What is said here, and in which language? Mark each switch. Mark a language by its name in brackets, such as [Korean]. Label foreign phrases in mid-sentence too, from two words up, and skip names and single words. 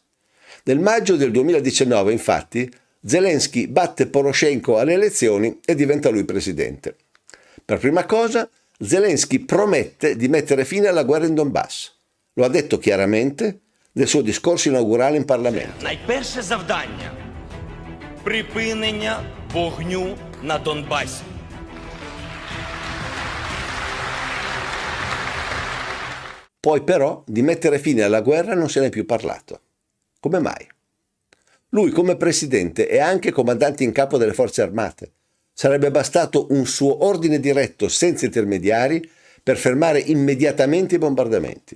[Italian] Nel maggio del 2019, infatti, Zelensky batte Poroshenko alle elezioni e diventa lui presidente. Per prima cosa, Zelensky promette di mettere fine alla guerra in Donbass. Lo ha detto chiaramente nel suo discorso inaugurale in Parlamento. [Ukrainian] Найперше завдання – припинення вогню на Донбасі. [Italian] Poi però di mettere fine alla guerra non se n'è più parlato. Come mai? Lui come presidente e anche comandante in capo delle forze armate. Sarebbe bastato un suo ordine diretto senza intermediari per fermare immediatamente i bombardamenti.